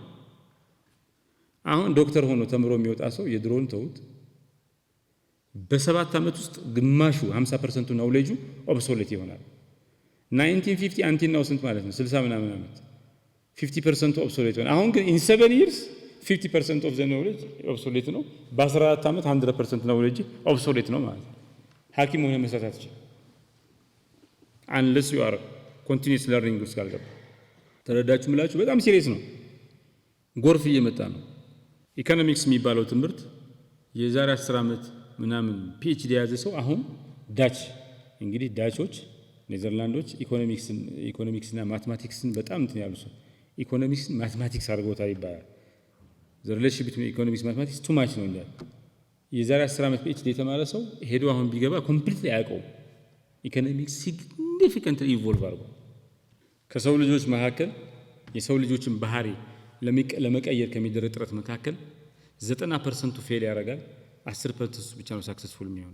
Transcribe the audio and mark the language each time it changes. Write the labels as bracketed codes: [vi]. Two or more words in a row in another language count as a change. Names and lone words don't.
[am] አሁን ዶክተር ሆኖ ተምሮ የሚወጣ ሰው የድሮን ተውት በ7 ዓመት ውስጥ ግማሹ 50% ናውሌጁ ኦብሶሌት ይሆናል። 1950 አንቲናው ስንት ማለት ነው? 60 ምናምን ዓመት 50% ኦብሶሌት ሆነ። አሁን ግን [en] in 7 years 50% of the knowledge [am] ኦብሶሌት ነው። በ14 ዓመት 100% knowledge ኦብሶሌት ነው ማለት ነው። ሐኪም ሆነ መስራት አትችልም [en] unless you are continuous learning [am] ውስጥ ካልገባ። ተረዳችሁ ምላችሁ? በጣም ሲሪየስ ነው። ጎርፍ እየመጣ ነው። ኢኮኖሚክስ የሚባለው ትምህርት የዛሬ 10 ዓመት ምናምን ፒኤችዲ የያዘ ሰው አሁን ዳች እንግዲህ ዳቾች ኔዘርላንዶች ኢኮኖሚክስና ማትማቲክስን በጣም እንትን ያሉ ሰው ኢኮኖሚክስን ማትማቲክስ አድርገውታል ይባላል። [en] the relationship between economics mathematics too much [am] ነው እንዴ። የዛሬ 10 ዓመት ፒኤችዲ የተማረ ሰው ሄዶ አሁን ቢገባ ኮምፕሊትሊ አያውቀውም። ኢኮኖሚክስ [en] significantly evolve [am] አድርጓል። ከሰው ልጆች መካከል የሰው ልጆችን ባህሪ ለመቀየር ከሚደረግ ጥረት መካከል 90% ፌል ያደርጋል፣ 10% ብቻ ነው ሳክሰስፉል የሚሆነው።